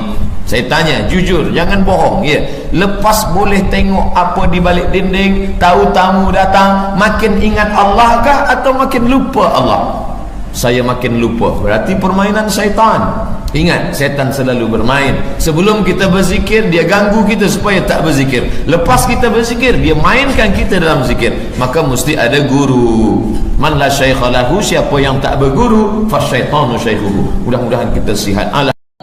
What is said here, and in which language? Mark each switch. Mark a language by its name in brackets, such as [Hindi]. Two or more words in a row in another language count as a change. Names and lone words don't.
[Malay] Saya tanya jujur, jangan bohong, ya, lepas boleh tengok apa di balik dinding, tahu tamu datang, makin ingat Allah kah atau makin lupa Allah? Saya makin lupa, berarti permainan syaitan. Ingat, setan selalu bermain. Sebelum kita berzikir, dia ganggu kita supaya tak berzikir. Lepas kita berzikir, dia mainkan kita dalam zikir. Maka mesti ada guru. [Arabic] من لا شيخ له, [Malay] siapa yang tak berguru, [Arabic] فالشيطان شيخه. [Malay] Mudah-mudahan kita sihat.